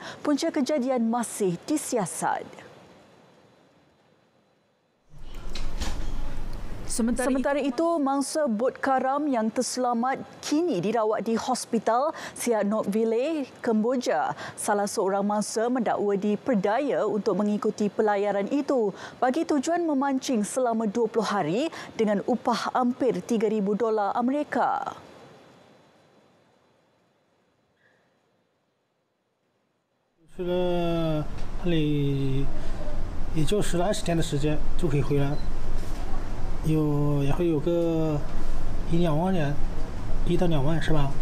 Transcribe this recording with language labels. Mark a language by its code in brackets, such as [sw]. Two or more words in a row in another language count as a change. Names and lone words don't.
[ms] Punca kejadian masih disiasat. Sementara itu, mangsa bot karam yang terselamat kini dirawat di Hospital Sihanouk Village, Kemboja. Salah seorang mangsa mendakwa diperdaya untuk mengikuti pelayaran itu bagi tujuan memancing selama 20 hari dengan upah hampir $3,000 Amerika. [zh] 去了那里也就10来20天的时间就可以回来，也会有个1-2万元，1到2万是吧？